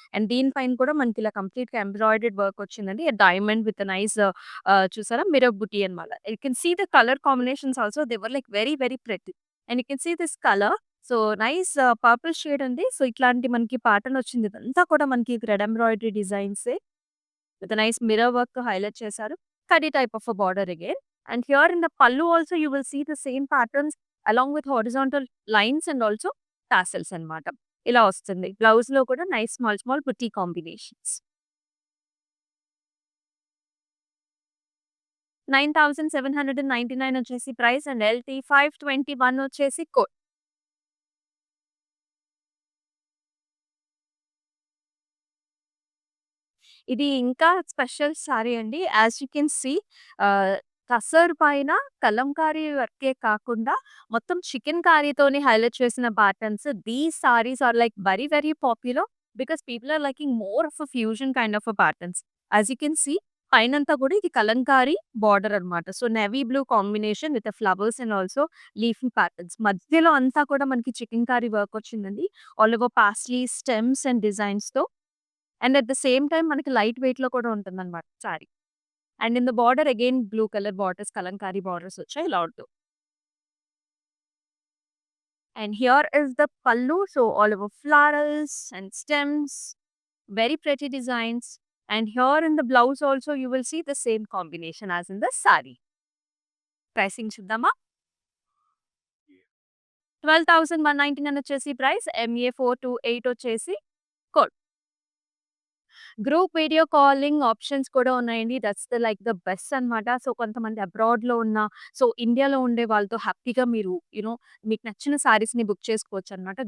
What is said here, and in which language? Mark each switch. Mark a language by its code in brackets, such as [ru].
[te] And దీని పైన కూడా మనకి ఇలా కంప్లీట్‌గా ఎంబ్రాయిడర్డ్ వర్క్ వచ్చిందండి. డైమండ్ విత్ నైస్ చూసారా మిర్రర్ బుటీ అన్నమాట. [en] You can see the colour combinations also they were like very very pretty. And you can see this colour. So, nice purple shade ఉంది. [te] సో, ఇట్లాంటి మనకి ప్యాటర్న్ వచ్చింది. ఇదంతా కూడా మనకి thread embroidery డిజైన్సే. [en] with a nice mirror work highlight చేశారు. Curry type of a border again. And here in the pallu also you will see the same patterns along with horizontal lines and also tassels అన్నమాట. [te] ఇలా వస్తుంది. బ్లౌజ్‌లో కూడా nice small small బుటీ combinations. 9,799 వచ్చేసి price and LT521 వచ్చేసి code. ఇది ఇంకా special sorry అండి. [en] as you can see [te] ఆహ్, టసర్ పైన కలంకారీ వర్కే కాకుండా మొత్తం చికెన్ కారీతోని హైలైట్ చేసిన patterns. [en] These saris are like very, very popular because people are liking more of a fusion kind of a patterns. As you can see [te] పైనంతా కూడా ఇది కలంకారీ బార్డర్ అన్నమాట. [en] So, navy blue combination with flowers and also leafy patterns. [te] మధ్యలో అంతా కూడా మనకి chicken curry work వచ్చిందండి. [en] all over paisley, stems and [te] డిజైన్స్‌తో. [en] and at the same time [te] మనకి లైట్ వెయిట్‌లో కూడా ఉంటుందన్నమాట [en] Sari. And in the border again blue colour borders, Kalamkari borders వచ్చాయి. [te] ఇలా ఉంటూ. [en] And here is the pallu. So all over florals and stems, very pretty designs. And here in the blouse also you will see the same combination as in the sari. [te] Pricing చూద్దామా? 12,199 వచ్చేసి price. MA428 వచ్చేసి code. Group video calling options కూడా ఉన్నాయండి. That's the best అన్నమాట. So, కొంతమంది అబ్రాడ్‌లో ఉన్న, so, ఇండియాలో ఉండే వాళ్ళతో హ్యాపీగా మీరు మీకు నచ్చిన సారీస్‌ని బుక్ చేసుకోవచ్చన్నమాట.